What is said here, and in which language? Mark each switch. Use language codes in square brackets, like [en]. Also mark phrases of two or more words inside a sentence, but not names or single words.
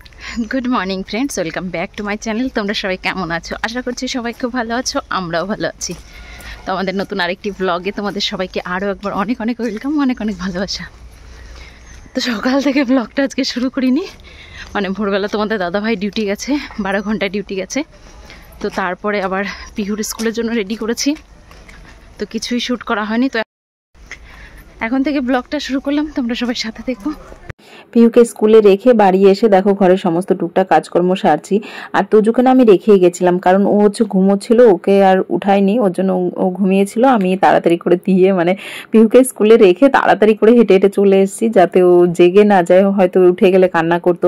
[en] Good morning friends welcome back to my channel. [bn] তোমরা সবাই কেমন আছো? আশা করছি সবাই খুব ভালো আছো, আমরাও ভালো আছি। তো আমাদের নতুন আরেকটি ব্লগে তোমাদের সবাইকে আরো একবার অনেক অনেক ওয়েলকাম, অনেক অনেক ভালোবাসা। তো সকাল থেকে ব্লগটা আজকে শুরু করিনি, মানে ভোরবেলা তোমাদের দাদা ভাই ডিউটি গেছে, 12 ঘণ্টা ডিউটি গেছে। তো তারপরে আবার পিহুর স্কুলের জন্য রেডি করেছি, তো কিছুই শুট করা হয়নি। तो এখন থেকে ব্লগটা শুরু করলাম, তোমরা সবাই সাথে দেখো। পিহুকে স্কুলে রেখে বাড়ি এসে দেখো ঘরের সমস্ত টুকটাক কাজকর্ম সারছি। আর তোজুকে আমি রেখেই গেছিলাম, কারণ ও ঘুমোচ্ছিল, ওকে আর উঠাইনি, ওর জন্য ও ঘুমিয়েছিল। আমি তাড়াতাড়ি করে দিয়ে পিহুকে স্কুলে রেখে তাড়াতাড়ি করে হেঁটে হেঁটে চলে এসেছি, যাতে ও জেগে না যায়, হয়তো উঠে গেলে কান্না করতো।